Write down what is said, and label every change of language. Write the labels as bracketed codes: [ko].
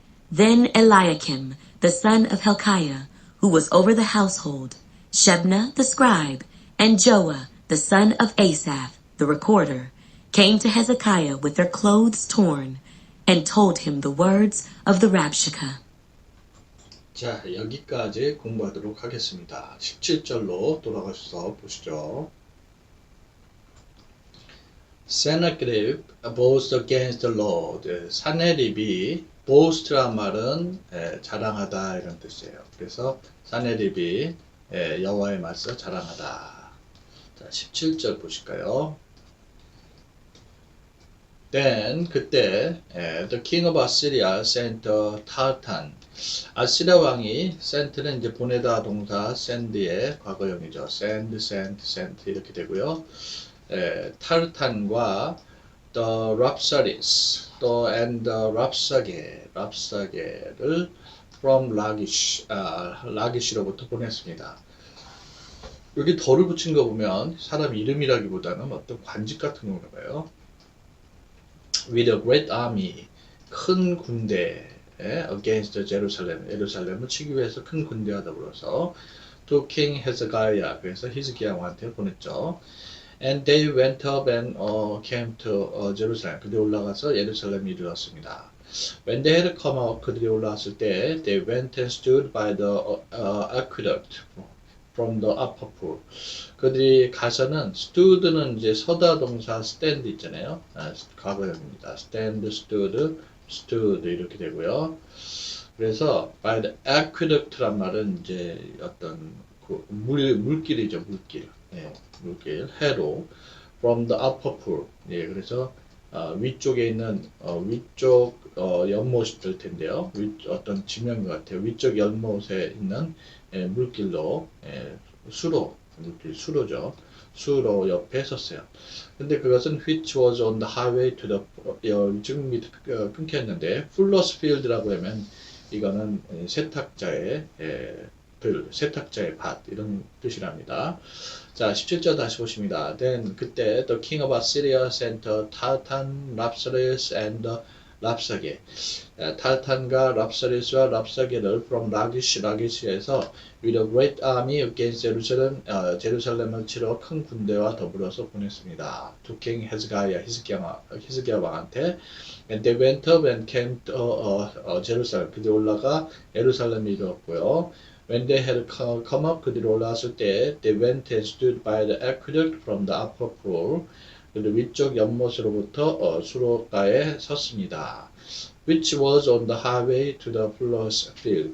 [en] Then Eliakim, the son of Hilkiah, who was over the household, Shebna the scribe, and Joah, the son of Asaph, the recorder, came to Hezekiah with their clothes torn, and told him the words of the Rabshakeh. [ko] 자, 여기까지 공부하도록 하겠습니다. 17절로 돌아가셔서 보시죠. [en] Sennacherib boast against the Lord. 사네립이 [ko] boast란 말은 자랑하다 이런 뜻이에요. 그래서 사네립이 여호와의 말씀 자랑하다. 자, 17절 보실까요? [en] Then [ko] 그때 [en] the king of Assyria sent Tartan. [ko] 아시리아 왕이 sent는 이제 보내다 동사 send의 과거형이죠. send 이렇게 되고요. 타르탄과 the Rapsaris 또 and the 랍사게를 from 라기시로부터 보냈습니다. 여기 덜을 붙인 거 보면 사람 이름이라기보다는 어떤 관직 같은 건가 봐요. [en] With a great army, [ko] 큰 군대 [en] against Jerusalem, [ko] 예루살렘을 치기 위해서 큰 군대와 더불어서 [en] to King Hezekiah, [ko] 그래서 히스기야 왕한테 보냈죠. [en] And they went up and came to Jerusalem. [ko] 그들이 올라가서 예루살렘에 이르렀습니다. [en] When they had come up, [ko] 그들이 올라왔을 때 [en] they went and stood by the aqueduct from the upper pool. [ko] 그들이 가서는 stood는 이제 서다 동사 stand 있잖아요. 과거형입니다. stand, stood 이렇게 되고요. 그래서 by the aqueduct란 말은 이제 어떤 물길이죠, 물길. 물길, 해로 [en] from the upper pool. [ko] 그래서 위쪽에 있는 위쪽 연못일 텐데요. 어떤 지명 같아요. 위쪽 연못에 있는 물길로 수로, 물길 수로죠. 수로 옆에 섰어요. 근데 그것은 [en] which was on the highway to the [ko] 지금 밑에 끊겼는데 [en] fuller's field [ko] 라고 하면 이거는 세탁자의 세탁자의 밭 이런 뜻이랍니다. 자, 17절 다시 보십니다. [en] Then [ko] 그때 [en] the king of Assyria sent Tartan, Rapsaris and 랍사게. [ko] 타르탄과 랍사리스와 랍사게를 from 라기시에서 [en] with a great army against Jerusalem, [ko] 제루살렘을 치러 큰 군대와 더불어서 보냈습니다. [en] To King Hezekiah, [ko] 히스기야 왕한테. [en] And they went up and came to Jerusalem. [ko] 그들이 올라가 예루살렘에 이르렀고요. [en] When they had come up, [ko] 그들이 올라왔을 때 [en] they went and stood by the aqueduct from the upper pool. [ko] 그리고 위쪽 연못으로부터 수로가에 섰습니다. [en] Which was on the highway to the fuller's field.